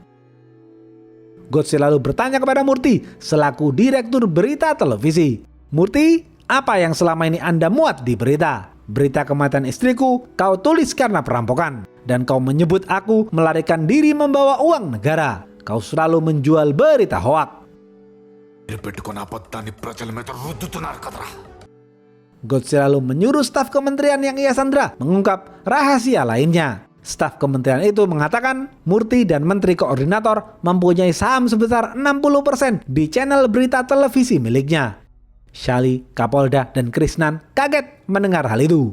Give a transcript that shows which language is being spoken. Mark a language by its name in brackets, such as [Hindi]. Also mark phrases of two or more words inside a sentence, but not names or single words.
[Indonesian] Godse lalu bertanya kepada Murti selaku direktur berita televisi. Murti, apa yang selama ini Anda muat di berita? Berita kematian istriku kau tulis karena perampokan. Dan kau menyebut aku melarikan diri membawa uang negara. Kau selalu menjual berita hoak. [Telugu] పెట్టుకున్న అబద్ధాన్ని ప్రజల మీద రుద్దుతున్నారు కదరా. [Indonesian] Godse lalu menyuruh staf kementerian yang ia sandra mengungkap rahasia lainnya. Staf kementerian itu mengatakan Murti dan Menteri Koordinator mempunyai saham sebesar 60% di channel berita televisi miliknya. Shali, Kapolda, dan Krishnan kaget mendengar hal itu.